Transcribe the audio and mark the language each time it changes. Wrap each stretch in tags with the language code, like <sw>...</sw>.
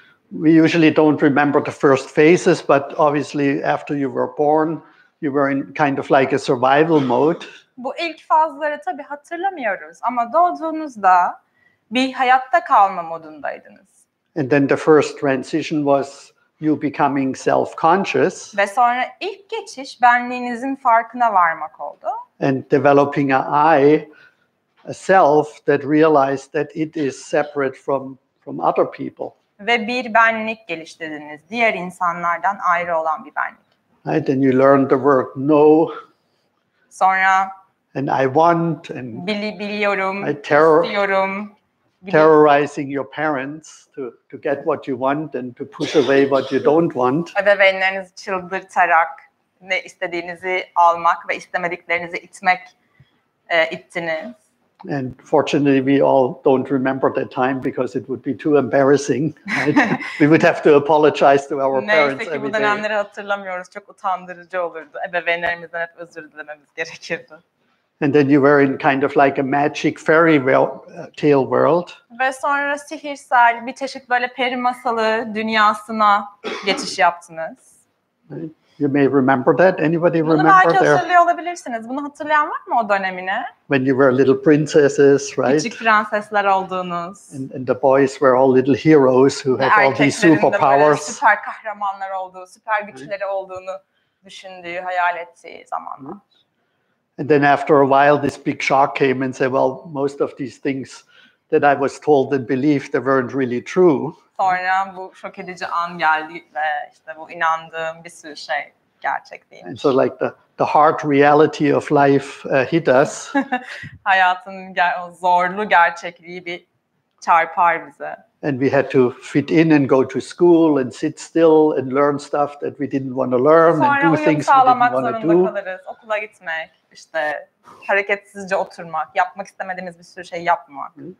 <en>We usually don't remember the first phases, but obviously after you were born, you were in kind of like a survival mode.</en> <tr>Bu ilk fazları tabii hatırlamıyoruz ama doğduğunuzda bir hayatta kalma modundaydınız.</tr> <en>And then the first transition was you becoming self-conscious.</en> <tr>Ve sonra ilk geçiş benliğinizin farkına varmak oldu.</tr> <en>And developing a self that realized that it is separate from other people.</en> <tr>Ve bir benlik geliştirdiniz. Diğer insanlardan ayrı olan bir benlik.</tr> <en>Right? And you learn the word no.</en> <tr>Sonra</tr> <en>and I want and</en> <tr>biliyorum, istiyorum.</tr> <en>Terrorizing your parents to get what you want and to push away what you don't want.</en> <tr>Ebeveynlerinizi çıldırtarak ne istediğinizi almak ve istemediklerinizi ittiniz.</tr> <en>And fortunately, we all don't remember that time because it would be too embarrassing. Right? We would have to apologize to our parents</en> <tr>Neyse ki bu dönemleri hatırlamıyoruz. Çok utandırıcı olurdu. Ebeveynlerimizden hep özür dilememiz gerekirdi.</tr> <en>And then you were in kind of like a magic fairy tale world.</en> <tr>Ve sonra sihirsel bir çeşit böyle peri masalı dünyasına geçiş yaptınız.</tr> <en>Right? You may remember that. Anybody</en> <tr>Bunu</tr> <en>remember</en> <tr>belki</tr> <en>there?</en> <tr>hatırlıyor olabilirsiniz. Bunu hatırlayan var mı o dönemini?</tr> <en>When you were little princesses, right?</en> <tr>Küçük prensesler olduğunuz.</tr> <en>And the boys were all little heroes who had all these superpowers.</en> <tr>Süper kahramanlar olduğu, süper güçleri olduğunu düşündüğü, hayal ettiği zamanlar.</tr> <en>And then after a while, this big shock came and said, well, most of these things that I was told and believed, they weren't really true.</en> <tr>Sonra bu şok edici an geldi ve işte bu inandığım bir sürü şey gerçek değil.</tr> <en>And so like the hard reality of life hit us.</en> <tr>Hayatın zorlu gerçekliği bir çarpar bize.</tr> <en>And we had to fit in and go to school and sit still and learn stuff that we didn't want to learn and do things we didn't want to do.</en> <tr>Kalırız, okula gitmek, işte hareketsizce oturmak, yapmak istemediğimiz bir sürü şey yapmak.</tr>